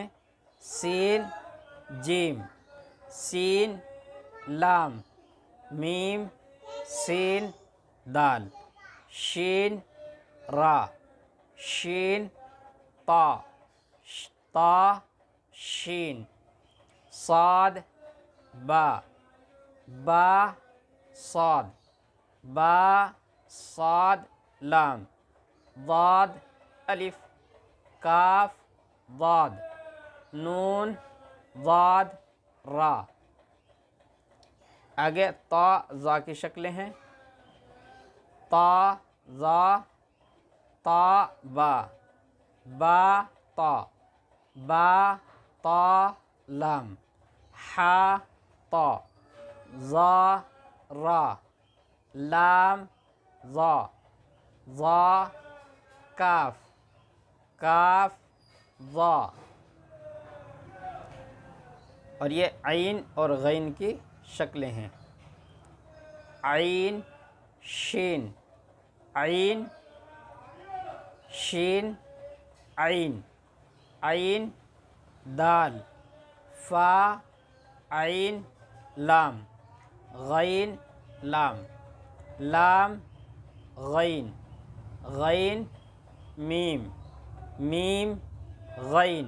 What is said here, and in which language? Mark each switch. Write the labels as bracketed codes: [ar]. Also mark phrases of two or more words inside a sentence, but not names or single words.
[ur] سین، جیم، سین، لام، میم، سین، دال، شین، را، شین، طا، طا، شین، صاد، با، با، صاد، با، صاد، لام، ضاد، الف، کاف، ضاد، نون، ضاد، را۔ آگے تا، زا کی شکلیں ہیں، تا، زا، تا، با، با، تا، با، تا، لام، حا، تا، زا، را، لام، ضا، ضا، کاف، کاف، ضا۔ اور یہ عین اور غین کی شکلیں ہیں، عین، شین، عین، شین، عین، عین، دال، فا، عین، لام، غین، لام، لام، غین، غین، میم، میم، غین۔